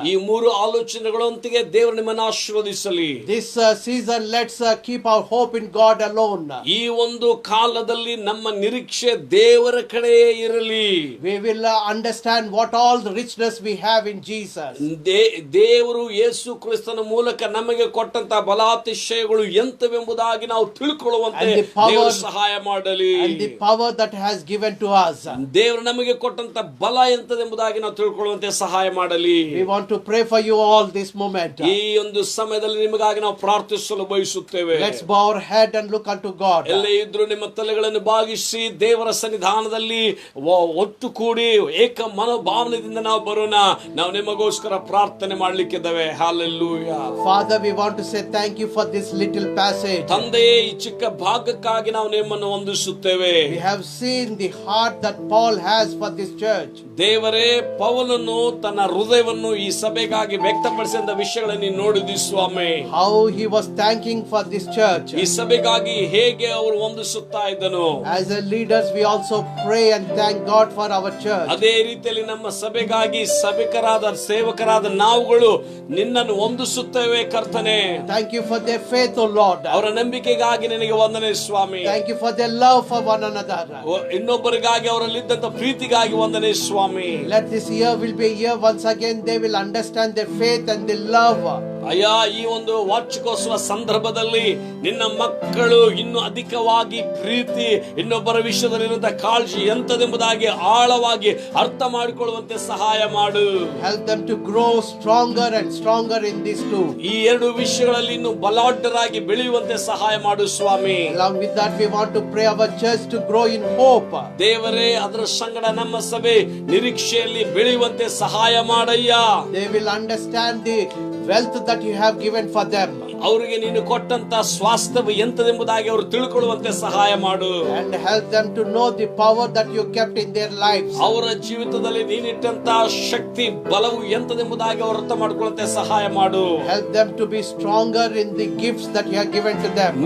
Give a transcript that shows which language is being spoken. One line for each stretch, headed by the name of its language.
Kannada: ಈ ಮೂರು ಆಲೋಚನೆಗಳೊಂದಿಗೆ ದೇವರು ನಿಮ್ಮನ್ನು ಆಶೀರ್ವದಿಸಲಿ.
English: This season, let's keep our hope in God alone.
Kannada: ಈ ಒಂದು ಕಾಲದಲ್ಲಿ ನಮ್ಮ ನಿರೀಕ್ಷೆ ದೇವರ ಕಡೆ ಇರಲಿ.
English: We will understand what all the richness we have in Jesus.
Kannada: ದೇವರು ಯೇಸು ಕ್ರಿಸ್ತನ ಮೂಲಕ ನಮಗೆ ಕೊಟ್ಟಂತ ಬಲಾತಿಶಯಗಳು ಎಂತವೆಂಬುದಾಗಿ ನಾವು ತಿಳ್ಕೊಳ್ಳುವಂತೆ ದೇವರು ಸಹಾಯ ಮಾಡಲಿ.
English: And the power that has given to us.
Kannada: ದೇವರು ನಮಗೆ ಕೊಟ್ಟಂತ ಬಲ ಎಂತದೆಂಬುದಾಗಿ ನಾವು ತಿಳ್ಕೊಳ್ಳುವಂತೆ ಸಹಾಯ ಮಾಡಲಿ.
English: We want to pray for you all this moment.
Kannada: ಈ ಒಂದು ಸಮಯದಲ್ಲಿ ನಿಮಗಾಗಿ ನಾವು ಪ್ರಾರ್ಥಿಸಲು ಬಯಸುತ್ತೇವೆ.
English: Let's bow our head and look unto God.
Kannada: ಎಲ್ಲೇ ಇದ್ರು ನಿಮ್ಮ ತಲೆಗಳನ್ನು ಬಾಗಿಸಿ ದೇವರ ಸನ್ನಿಧಾನದಲ್ಲಿ ಒಟ್ಟು ಕೂಡಿ ಏಕ ಮನೋಭಾವನೆಯಿಂದ ನಾವು ಬರೋಣ. ನಾವು ನಿಮಗೋಸ್ಕರ ಪ್ರಾರ್ಥನೆ ಮಾಡ್ಲಿಕ್ಕಿದ್ದೇವೆ.
English: Hallelujah. Father, we want to say thank you for this little passage.
Kannada: ತಂದೆಯೇ, ಈ ಚಿಕ್ಕ ಭಾಗಕ್ಕಾಗಿ ನಾವು ನಿಮ್ಮನ್ನು ವಂದಿಸುತ್ತೇವೆ.
English: We have seen the heart that Paul has for this church.
Kannada: ದೇವರೇ, ಪೌಲನು ತನ್ನ ಹೃದಯವನ್ನು ಈ ಸಭೆಗಾಗಿ ವ್ಯಕ್ತಪಡಿಸಿದ ವಿಷಯಗಳನ್ನು ನೀನು ನೋಡಿದಿ ಸ್ವಾಮಿ.
English: How he was thanking for this church.
Kannada: ಈ ಸಭೆಗಾಗಿ ಹೇಗೆ ಅವರು ವಂದಿಸುತ್ತಾ ಇದ್ದನು.
English: As a leaders, we also pray and thank God for our church.
Kannada: ಅದೇ ರೀತಿಯಲ್ಲಿ ನಮ್ಮ ಸಭೆಗಾಗಿ ಸಭಿಕರಾದ ಸೇವಕರಾದ ನಾವುಗಳು ನಿನ್ನನ್ನು ವಂದಿಸುತ್ತೇವೆ ಕರ್ತನೆ.
English: Thank you for their faith, O Lord.
Kannada: ಅವರ ನಂಬಿಕೆಗಾಗಿ ನಿನಗೆ ವಂದನೆ ಸ್ವಾಮಿ.
English: Thank you for their love for one another.
Kannada: ಇನ್ನೊಬ್ಬರಿಗಾಗಿ ಅವರಲ್ಲಿದ್ದಂತ ಪ್ರೀತಿಗಾಗಿ ವಂದನೆ ಸ್ವಾಮಿ.
English: Let this year will be a year once again they will understand their faith and their love.
Kannada: ಅಯ್ಯ, ಈ ಒಂದು ವಾರ್ಷಿಕೋತ್ಸವ ಸಂದರ್ಭದಲ್ಲಿ ನಿನ್ನ ಮಕ್ಕಳು ಇನ್ನು ಅಧಿಕವಾಗಿ ಪ್ರೀತಿ, ಇನ್ನೊಬ್ಬರ ವಿಷಯದಲ್ಲಿರುವಂತಹ ಕಾಳಜಿ ಎಂತದೆಂಬುದಾಗಿ ಆಳವಾಗಿ ಅರ್ಥ ಮಾಡಿಕೊಳ್ಳುವಂತೆ ಸಹಾಯ ಮಾಡು.
English: Help them to grow stronger and stronger in these two.
Kannada: ಈ ಎರಡು ವಿಷಯಗಳಲ್ಲಿ ಇನ್ನು ಬಲಾಢ್ಯರಾಗಿ ಬೆಳೆಯುವಂತೆ ಸಹಾಯ ಮಾಡು ಸ್ವಾಮಿ.
English: Along with that, we want to pray our church to grow in hope.
Kannada: ದೇವರೇ, ಅದರ ಸಂಗಡ ನಮ್ಮ ಸಭೆ ನಿರೀಕ್ಷೆಯಲ್ಲಿ ಬೆಳೆಯುವಂತೆ ಸಹಾಯ ಮಾಡಯ್ಯ.
English: They will understand the wealth that you have given for them.
Kannada: ಅವರಿಗೆ ನೀನು ಕೊಟ್ಟಂತ ಸ್ವಾಸ್ಥ್ಯವು ಎಂತದೆಂಬುದಾಗಿ ಅವರು ತಿಳ್ಕೊಳ್ಳುವಂತೆ ಸಹಾಯ ಮಾಡು.
English: And help them to know the power that you kept in their lives.
Kannada: ಅವರ ಜೀವಿತದಲ್ಲಿ ನೀನಿಟ್ಟಂತ ಶಕ್ತಿ ಬಲವು ಎಂತದೆಂಬುದಾಗಿ ಅವರು ಅರ್ಥ ಮಾಡಿಕೊಳ್ಳುವಂತೆ ಸಹಾಯ ಮಾಡು.
English: Help them to be stronger in the gifts that you have given to them.